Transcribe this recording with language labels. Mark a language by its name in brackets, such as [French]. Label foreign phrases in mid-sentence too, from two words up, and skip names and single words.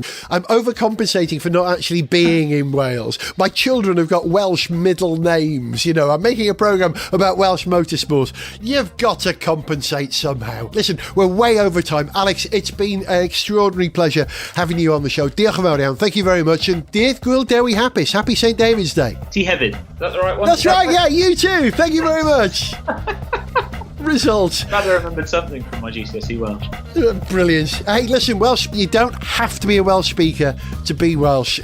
[English] I'm overcompensating for not actually being in Wales. My children have got Welsh middle names. I'm making a programme about Welsh motorsport. You've got to compensate somehow. Listen, we're way over time. Alex, it's been an extraordinary pleasure having you on the show. [Welsh] Diolch yn fawr iawn. [English] Thank you very much. [Welsh] And Diolch Gwyl Dewi Hapus. [English] Happy St David's Day. [Welsh] Ti hefyd. [English] Is that the right one? That's right, yeah, you too. Thank you very much. Result. Glad I remembered something from my GCSE Welsh. Brilliant. Hey, listen, Welsh, you don't have to be a Welsh speaker to be Welsh.